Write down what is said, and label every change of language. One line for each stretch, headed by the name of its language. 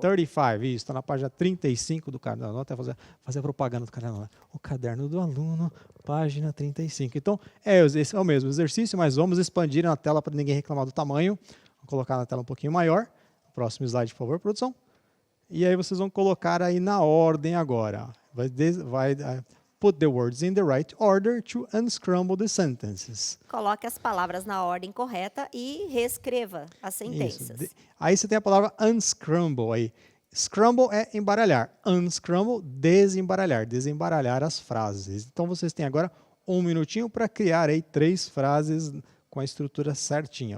Portuguese: 35, isso, está na página 35 do caderno. Até fazer a propaganda do caderno. O caderno do aluno, página 35. Então, esse é o mesmo exercício, mas vamos expandir na tela para ninguém reclamar do tamanho. Vou colocar na tela um pouquinho maior. Próximo slide, por favor, produção. E aí vocês vão colocar aí na ordem agora.
English: Vai put the words in the right order to unscramble the sentences.
Portuguese: Coloque as palavras na ordem correta e reescreva as sentenças. Aí você tem a palavra unscramble aí. Scramble é embaralhar. Unscramble, desembaralhar as frases. Então vocês têm agora 1 minutinho para criar aí 3 frases com a estrutura certinha.